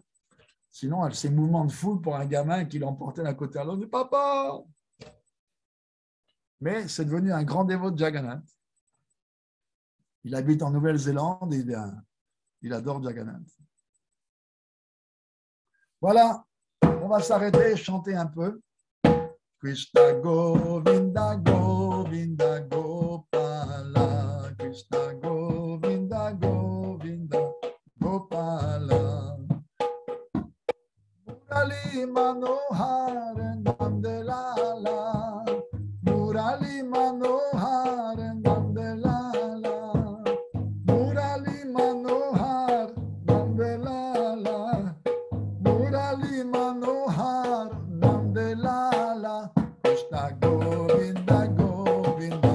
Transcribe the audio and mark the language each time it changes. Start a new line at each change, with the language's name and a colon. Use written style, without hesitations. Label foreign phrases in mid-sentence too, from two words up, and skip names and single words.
French: Sinon, ces mouvements de foule pour un gamin qui l'emportait d'un côté à l'autre, papa! Mais c'est devenu un grand dévot de Jagannath. Il habite en Nouvelle-Zélande et il adore Jagannath. Voilà, on va s'arrêter et chanter un peu. Krishna Govinda Govinda Gopala, Krishna Govinda Govinda Gopala. Murali Manohar Nandelala, Murali Manohar Nandelala, Murali Manohar Nandelala, Murali Manohar Nandelala, Krishna Govinda Govinda